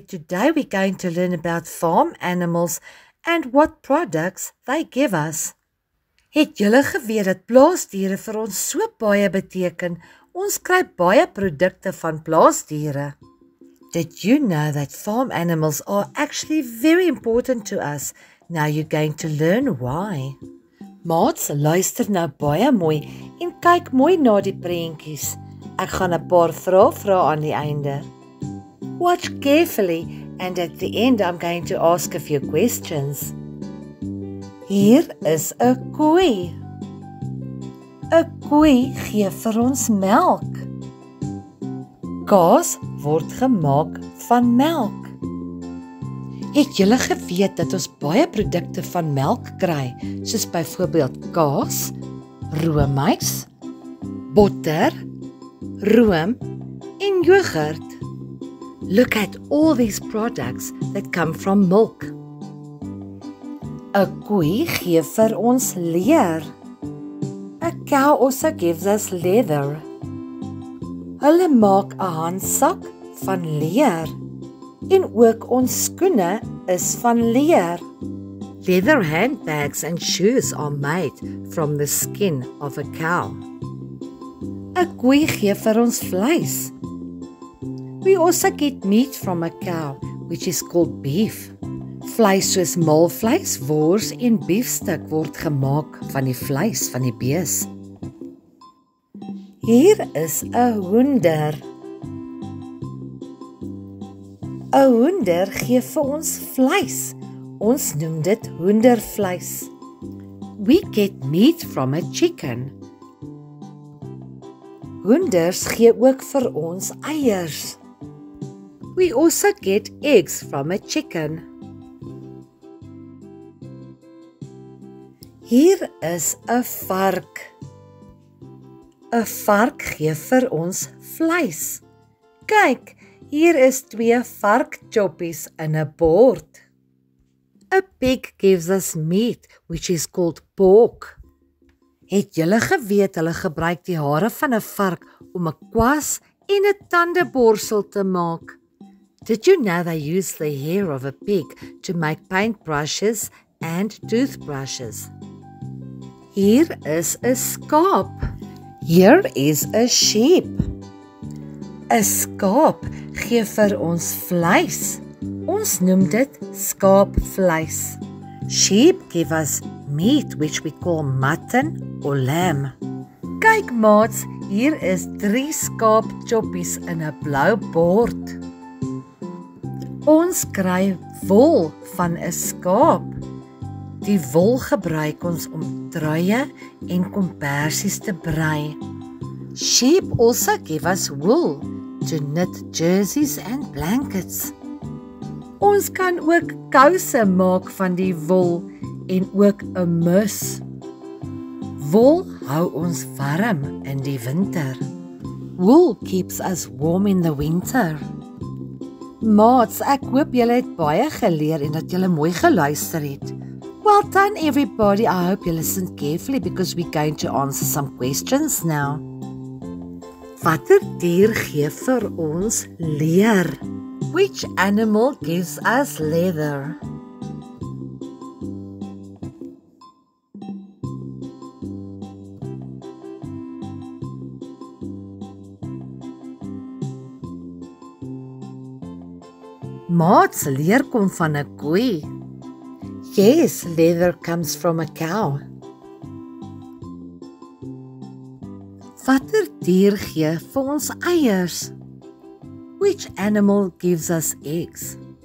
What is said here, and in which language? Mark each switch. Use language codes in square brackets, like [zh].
[en] Today we're going to learn about farm animals and what products they give us. [af] Het julle geweet dat plaasdiere vir ons so baie beteken? Ons kry baie produkte van plaasdiere. [en] Did you know that farm animals are actually very important to us? Now you're going to learn why. [af] Maats, luister nou baie mooi en kyk mooi na die prentjies. Ek gaan 'n paar vrae vra aan die einde. [en] Watch carefully and at the end I'm going to ask a few questions. [af] Hier is 'n koei. 'n Koei gee vir ons melk. Kaas word gemaak van melk. Het julle geweet dat ons baie produkte van melk kry, soos byvoorbeeld kaas, roomys, botter, room en yoghurt? [en] Look at all these products that come from milk. [af] 'n Koei gee vir ons leer. [en] A cow also gives us leather. [af] Hulle maak 'n handsak van leer. En ook ons skoene is van leer. [en] Leather handbags and shoes are made from the skin of a cow. [af] 'n Koei gee vir ons vleis. [en] We also get meat from a cow, which is called beef. [af] Vleis soos maalvleis, wors en biefstuk word gemaak van die vleis van die bees. Hier is 'n hoender. 'n Hoender gee vir ons vleis. Ons noem dit hoendervleis. [en] We get meat from a chicken. [af] Hoenders gee ook vir ons eiers. [en] We also get eggs from a chicken. [af] Hier is 'n vark. 'n Vark gee vir ons vleis. Kyk, hier is 2 varkchoppies in 'n bord. [en] A pig gives us meat, which is called pork. [af] Het julle geweet hulle gebruik die hare van 'n vark om 'n kwas en 'n tandeborsel te maak? [en] Did you know they use the hair of a pig to make paintbrushes and toothbrushes? [af] Hier is 'n skaap. [en] Here is a sheep. [af] 'n Skaap gee vir ons vleis. Ons noem dit skaapvleis. [en] Sheep give us meat which we call mutton or lamb. [af] Kyk maats, hier is 3 skaapchoppies in 'n blou bord. Ons kry wol van 'n skaap. Die wol gebruik ons om truie en kombersies te brei. [en] Sheep also give us wool to knit jerseys and blankets. [af] Ons kan ook kouse maak van die wol en ook 'n mus. Wol hou ons warm in die winter. [en] Wool keeps us warm in the winter. [af] Maats, ek hoop julle het baie geleer en dat julle mooi geluister het. [en] Well done everybody. I hope you listened carefully because we're going to answer some questions now. [af] Watter dier gee vir ons leer? [en] Which animal gives us leather? [af] Maats, leer kom van 'n koei. [en] Yes, leather comes from a cow. [af] Watter dier gee vir ons eiers? [en] Which animal gives us eggs?